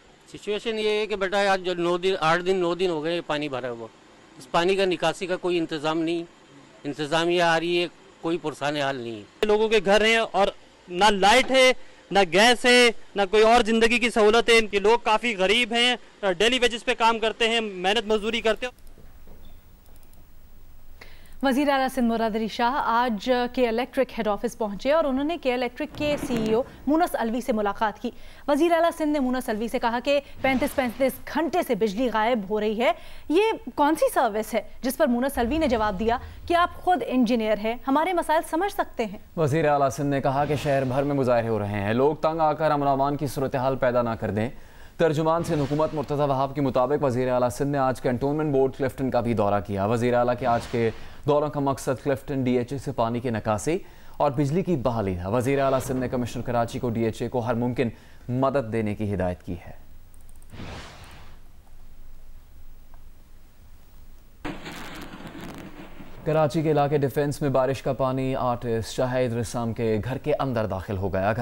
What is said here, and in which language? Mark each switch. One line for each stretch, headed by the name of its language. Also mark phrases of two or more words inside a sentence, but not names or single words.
Urdu: سچویشن یہ ہے کہ بیٹا آج جو 8 دن 9 دن ہو گئے پانی بھرا ہوا، اس پانی کا نکاسی کا کوئی انتظام نہیں، انتظامیہ آ رہی ہے، کوئی پرسانِ حال نہیں ہے. لوگوں کے گھر ہیں اور نہ لائٹ ہے، نہ گیس ہے، نہ کوئی اور زندگی کی سہولت ہے. ان کے لوگ کافی غریب ہیں,
English: daily wages
Urdu: پہ کام کرتے ہیں، محنت مزدوری کرتے ہیں. وزیر اعلیٰ سندھ مراد علی شاہ آج کے الیکٹرک
English: head office
Urdu: پہنچے اور انہوں نے کے الیکٹرک کے سی ای او مونس علوی سے ملاقات کی. وزیر اعلیٰ سندھ نے مونس علوی سے کہا کہ 35-35 گھنٹے سے بجلی غائب ہو رہی ہے، یہ کون سی سروس ہے? جس پر مونس علوی نے جواب دیا کہ آپ خود انجینئر ہیں، ہمارے مسائل سمجھ سکتے ہیں. وزیر اعلیٰ سندھ نے کہا کہ شہر بھر میں مظاہرے ہو رہے ہیں، لوگ تنگ آ کر امن امان کی صورتحال پیدا نہ کر دیں. ترجمان سندھ حکومت مرتضیٰ وہاب کے مطابق وزیر اعلیٰ سندھ نے آج کنٹونمنٹ بورڈ کلفٹن کا بھی دورہ کیا. وزیر اعلیٰ کے آج کے دوروں کا مقصد کلفٹن DHA سے پانی کی نکاسی اور بجلی کی بحالی ہے. وزیر اعلیٰ سندھ نے کمشنر کراچی کو DHA کو ہر ممکن مدد دینے کی ہدایت کی ہے. کراچی کے علاقے ڈیفنس میں بارش کا پانی آرٹسٹ شاہد رسام کے گھر کے اندر داخل ہو گیا.